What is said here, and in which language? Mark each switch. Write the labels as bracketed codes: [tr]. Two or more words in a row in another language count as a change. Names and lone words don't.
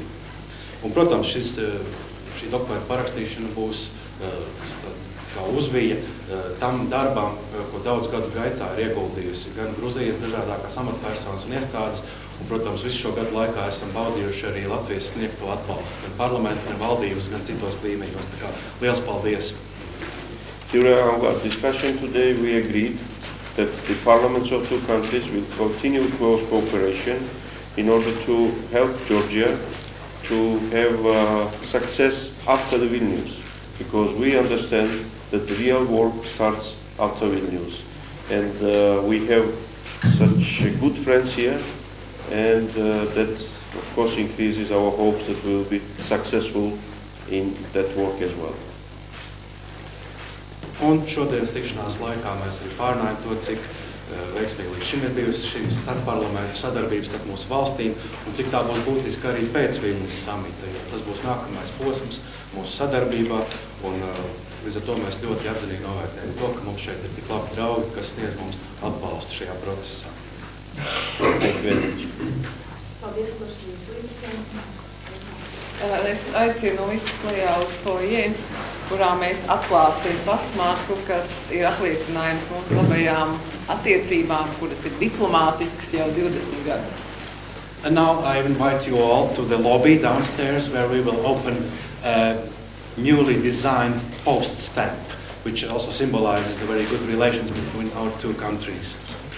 [lv] Un, protams, šī dokumenta parakstīšana būs kā uzvija tam darbām, ko daudz gadu gaitā ir ieguldījusi gan Gruzijas dažādākās amatpersonas un iestādes, un, protams, visu šo gadu laikā esam baudījuši arī Latvijas sniegto atbalstu, gan parlamentu, gan valdības, gan citos līmeņos. Tā kā liels paldies! [en] During our discussion today, we agreed that the parliaments of two countries will continue close cooperation in order to help Georgia to have success after the Vilnius, because we understand that the real work starts after Vilnius. And we have such good friends here, and that, of course, increases our hopes that we will be successful in that work as well. [lv] Un šodienas tikšanās laikā mēs arī pārunājam to, cik veiksmīgi līdz šim ir bijusi šī starpparlamentu sadarbības starp mūsu valstīm un cik tā būs būtiska arī pēc Viļņas samita, jo tas būs nākamais posms mūsu sadarbībā un līdz ar to mēs ļoti atzinīgi novērtējam to, ka mums šeit ir tik labi draugi, kas sniedz mums atbalstu šajā procesā. Paldies par šīs līdzekļiem. Es aicinu visus lejā uz foyer, kurā mēs atklāsim pastmarku, kas ir apliecinājums mūsu labajām attiecībām, kuras ir diplomātiskas jau 20 gadus. [en] And now I invite you all to the lobby downstairs where we will open a newly designed post stamp, which also symbolizes the very good relations between our two countries.